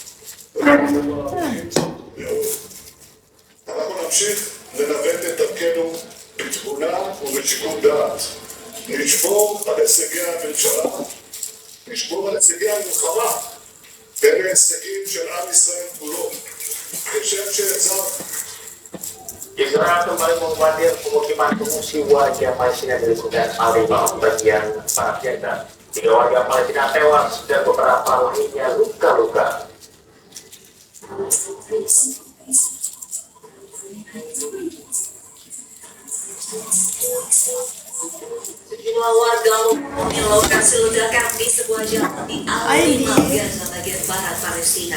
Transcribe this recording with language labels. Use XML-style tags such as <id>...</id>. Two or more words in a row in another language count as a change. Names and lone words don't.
<he>אנחנו נמשיך לנווט את דרכנו בתבונה ובשיקול דעת. נשבור על הישגי הממשלה, נשבור על הישגי המלחמה, אלה הישגים של עם ישראל כולו. כשם שיצא</he> <id>Israel kembali membombardir pemukiman pengungsi warga Palestina dari Sudan Al-Ribah bagian barat Gaza. 3 warga Palestina tewas dan beberapa lainnya luka-luka. Sejumlah warga menghubungi lokasi ledakan di sebuah jalan di Al-Ribah, Gaza bagian barat Palestina.</id>